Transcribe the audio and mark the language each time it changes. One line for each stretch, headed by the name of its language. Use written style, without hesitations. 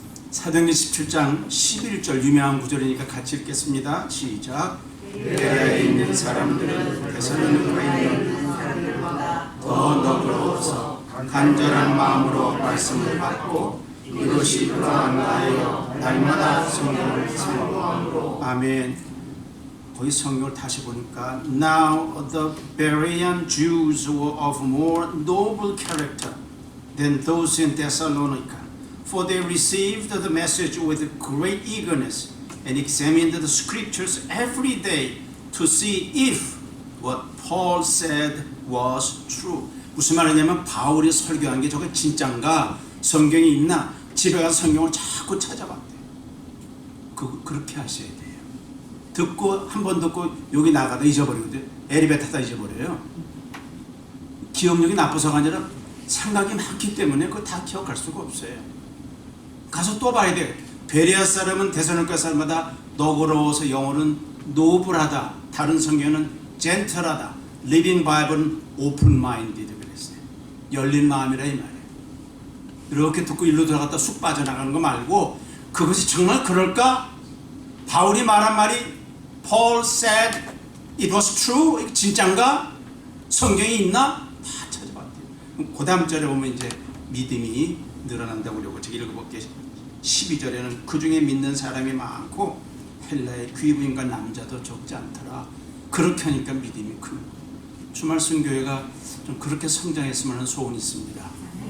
Korean: 사도행전 17장 11절 유명한 구절이니까 같이 읽겠습니다. 시작. 베레아에 있는 사람들은 데살로니가에 있는 사람들보다 더 너그러워서 간절한 마음으로 말씀을 받고 이것이 그러한가 하여 날마다 성경을 사모함으로. 아멘. 거기 성경을 다시 보니까
English: Now the Berean Jews were of more noble character than those in Thessalonica, for they received the message with great eagerness and examined the scriptures every day to see if what Paul said was true.
Korean: 무슨 말이냐면 바울이 설교한 게 저게 진짠가, 성경이 있나, 집에 가서 성경을 자꾸 찾아봤대요. 그렇게 하셔야 돼요. 듣고 한 번 듣고 여기 나가다 잊어버리거든요. 엘리베이터 타다 잊어버려요. 기억력이 나빠서가 아니라 생각이 많기 때문에 그거 다 기억할 수가 없어요. 가서 또 봐야 돼요. 베레아 사람은 데살로니가 사람마다 너그러워서 영어는 노블하다, 다른 성경은 젠틀하다, 리빙 바이블은 오픈 마인디드 그랬어요. 열린 마음이라 이 말이에요. 이렇게 듣고 일로 들어갔다 쑥 빠져나가는 거 말고, 그것이 정말 그럴까? 바울이 말한 말이
English: Paul said it was true?
Korean: 진짠가? 성경이 있나? 다 찾아봤대요. 그 다음 절에 보면 이제 믿음이 늘어난다고 그러고, 제가 읽어볼게요. 12절에는 그 중에 믿는 사람이 많고 헬라의 귀부인과 남자도 적지 않더라. 그렇게 하니까 믿음이 큰. 주말 순교회가 좀 그렇게 성장했으면 하는 소원이 있습니다.